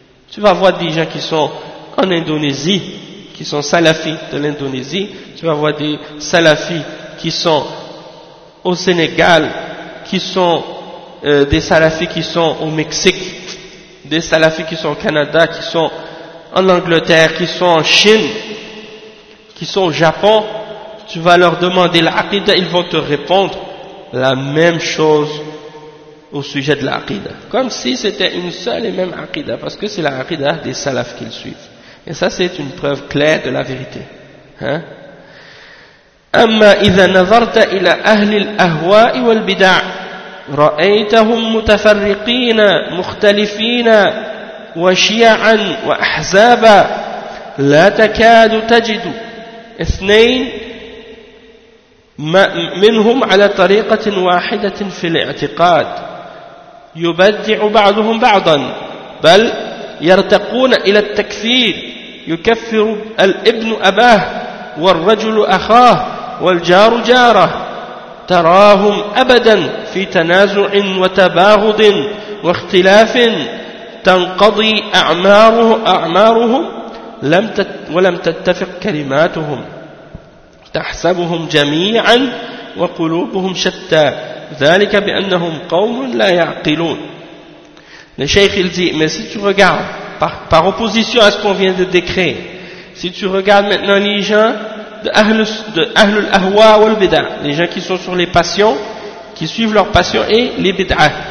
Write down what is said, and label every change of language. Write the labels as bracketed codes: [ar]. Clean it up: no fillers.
[fr] Tu vas voir des gens qui sont en Indonésie, qui sont salafis de l'Indonésie, tu vas voir des salafis qui sont au Sénégal, qui sont des salafis qui sont au Mexique, des salafis qui sont au Canada, qui sont en Angleterre, qui sont en Chine, qui sont au Japon. Tu vas leur demander l'aqida, ils vont te répondre la même chose au sujet de l'aqida. Comme si c'était une seule et même aqida, parce que c'est l'aqida des salafs qu'ils suivent. Et ça, c'est une preuve claire de la vérité. Hein? [ar] أما إذا نظرت إلى أهل الأهواء والبدع رأيتهم متفرقين مختلفين وشيعا وأحزابا لا تكاد تجد اثنين منهم على طريقة واحدة في الاعتقاد يبدع بعضهم بعضا بل يرتقون إلى التكفير يكفر الابن أباه والرجل أخاه والجار جاره تراهم أبدا في تنازع وتباغض واختلاف تنقضي أعمارهم ولم تتفق كلماتهم تحسبهم جميعا وقلوبهم شتى ذلك بأنهم قوم لا يعقلون. [fr] Le cheikh il dit, mais si tu regardes par opposition à ce qu'on vient de décrire, si tu regardes maintenant les gens de Ahlul Ahwa wal Bida, les gens qui sont sur les passions, qui suivent leurs passions, et les Bida'ah,